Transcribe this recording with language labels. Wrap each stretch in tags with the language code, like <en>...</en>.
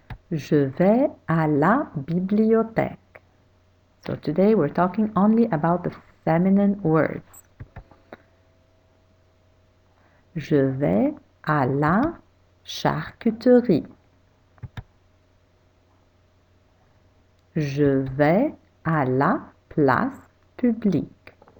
<fr>Je vais à la bibliothèque.</fr> <en>So today we're talking only about the feminine words.</en> <fr>Je vais à la charcuterie. Je vais à la place publique.</fr>